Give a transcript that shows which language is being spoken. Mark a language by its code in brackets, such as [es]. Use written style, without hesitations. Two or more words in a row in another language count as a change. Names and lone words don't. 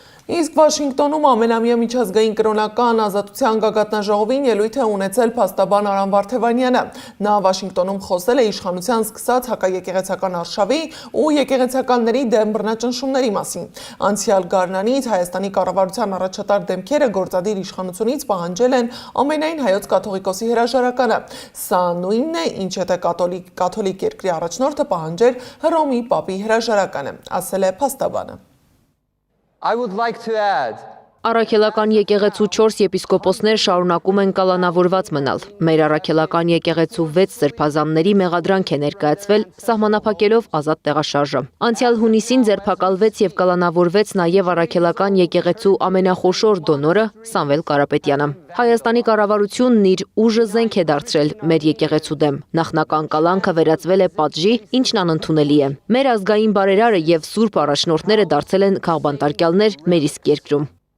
[hy] Իսկ Վաշինգտոնում ամենամյա միջազգային կրոնական ազատության գագաթնաժողովին ելույթ է ունեցել փաստաբան Արամ Վարդևանյանը։ Նա Վաշինգտոնում խոսել է իշխանության սկսած հակաեկեղեցական արշավի ու եկեղեցականների դեմ բռնաճնշումների մասին։ Անցյալ գարնանից Հայաստանի կառավարության առաջատար դեմքերը գործադիր իշխանությունից պահանջել են ամենայն հայոց կաթողիկոսի հրաժարականը։ Սա նույնն է, ինչ եթե կաթոլիկ երկրի առաջնորդը պահանջեր Հռոմի պապի հրաժարականը, ասել է փաստաբանը։ [en] I would like to add [hy] Առաքելական եկեղեցու 4 եպիսկոպոսներ շարունակում են կալանավորված մնալ։ Մեր առաքելական եկեղեցու 6 սրբազանների մեղադրանք է ներկայացվել սահմանափակելով ազատ տեղաշարժը։ Անցյալ հունիսին ձերբակալվեց եւ կալանավորվեց նաեւ առաքելական եկեղեցու ամենախոշոր դոնորը Սամվել Կարապետյանը։ Հայաստանի կառավարությունն իր ուժը զենք է դարձրել մեր եկեղեցու դեմ։ Նախնական կալանքը վերածվել է պատժի, ինչն անընդունելի է։ Մեր ազգային բարերարը եւ սուրբ առաջնորդները դարձել են քաղբանտարկյալներ մեր իսկ երկրում։